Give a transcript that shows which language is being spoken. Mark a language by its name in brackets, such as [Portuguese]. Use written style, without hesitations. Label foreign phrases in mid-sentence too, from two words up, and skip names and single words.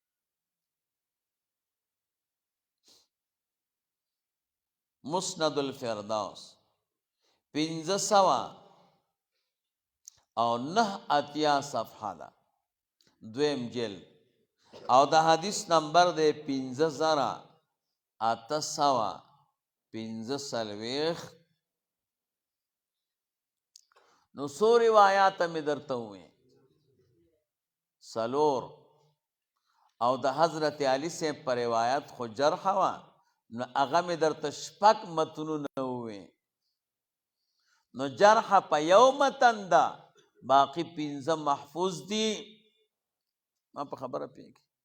[Pashto] مسند الفردوس 509 صفحه ده دویم جلد او دا حدیث نمبر ده 15845 نو سو روایات می درته وې سلور او د حضرت علی سے پر روایت خو جرح وا نو هغه می درته شپږ متنونه وې نو جرح په یو متن ده باقی 15 محفوظ دي ما په خبره پیږي